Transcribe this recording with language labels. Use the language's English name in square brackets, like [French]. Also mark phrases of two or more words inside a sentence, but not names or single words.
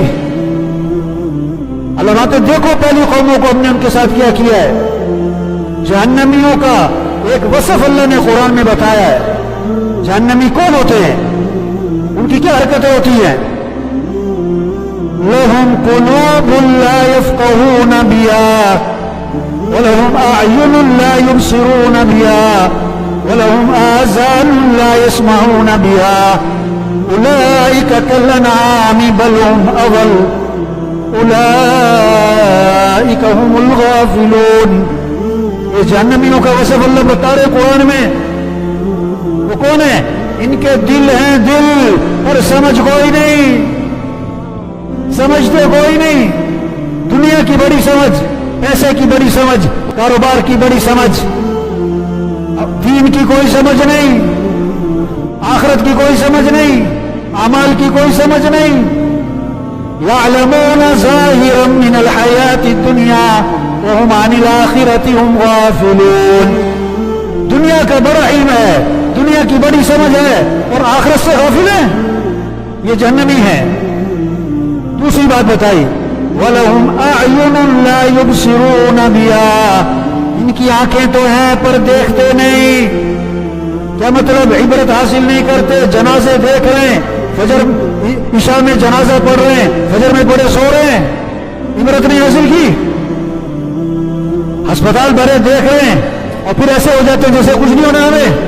[Hindi] अल्लाह तो देखो पहली कौमों को हमने उनके साथ क्या किया है। जहन्नमियों का एक वसफ अल्लाह ने कुरान में बताया है। जहन्नमी कौन होते हैं, उनकी क्या हरकतें होती हैं? [Arabic] لهم قلوب لا يفقهون بها ولهم أعين لا يبصرون بها ولهم آذان لا يسمعون بها أولئك كالأنعام بل هم أضل أولئك هم الغافلون. [Hindi] ये जहन्नमियों का वसफ अल्लाह बता रहे कुरान में। वो कौन है? इनके दिल हैं, दिल, पर समझ कोई नहीं, समझते कोई नहीं। दुनिया की बड़ी समझ, पैसे की बड़ी समझ, कारोबार की बड़ी समझ, दीन की कोई समझ नहीं, आखिरत की कोई समझ नहीं, अमाल की कोई समझ नहीं। [Arabic] يعلمون ظاهرا من الحياة الدنيا وهم عن الآخرة هم غافلون. [Hindi] दुनिया का बड़ा इल्म है, दुनिया की बड़ी समझ है और आखिरत से गाफिल है, ये जहन्नमी है। दूसरी बात बताई, [Arabic] ولهم أعين لا يبصرون بها. [Hindi] इनकी आंखें तो हैं पर देखते नहीं। क्या मतलब? इबरत हासिल नहीं करते, जनाजे देख रहे हैं, फजर इशा में जनाजा पढ़ रहे हैं, फजर में पढ़े सो रहे हैं, इबरत नहीं हासिल की। अस्पताल भरे देख रहे हैं और फिर ऐसे हो जाते हैं जैसे कुछ नहीं होने वाले।